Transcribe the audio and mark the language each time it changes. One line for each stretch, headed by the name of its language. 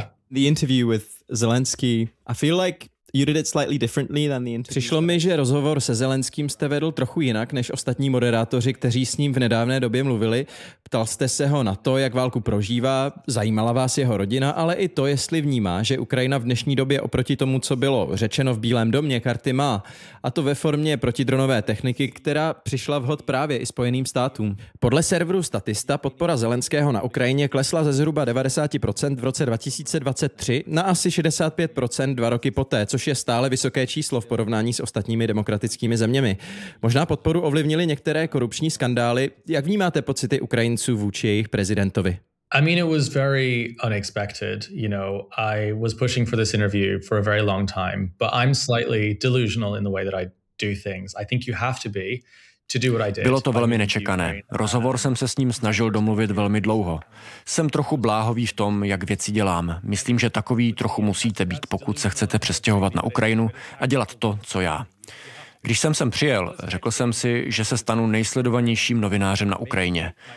English: The interview with Zelensky, I feel like You did it slightly differently than the interview.
Czech: Přišlo mi, že rozhovor se Zelenským jste vedl trochu jinak než ostatní moderátoři, kteří s ním v nedávné době mluvili. Ptal jste se ho na to, jak válku prožívá, zajímala vás jeho rodina, ale i to, jestli vnímá, že Ukrajina v dnešní době oproti tomu, co bylo řečeno v Bílém domě, karty má. A to ve formě protidronové techniky, která přišla vhod právě i Spojeným státům. Podle serveru Statista podpora Zelenského na Ukrajině klesla ze zhruba 90% v roce 2023 na asi 65% dva roky poté, což je stále vysoké číslo v porovnání s ostatními demokratickými zeměmi. Možná podporu ovlivnily některé korupční skandály. Jak vnímáte pocity Ukrajinců vůči jejich prezidentovi?
English: I mean, it was very unexpected. You know, I was pushing for this interview for a very long time, but I'm slightly delusional in the way that I do things. I think you have to be.
Czech: Bylo to velmi nečekané. Rozhovor jsem se s ním snažil domluvit velmi dlouho. Jsem trochu bláhový v tom, jak věci dělám. Myslím, že takový trochu musíte být, pokud se chcete přestěhovat na Ukrajinu a dělat to, co já. Když jsem sem přijel, řekl jsem si, že se stanu nejsledovanějším novinářem na Ukrajině.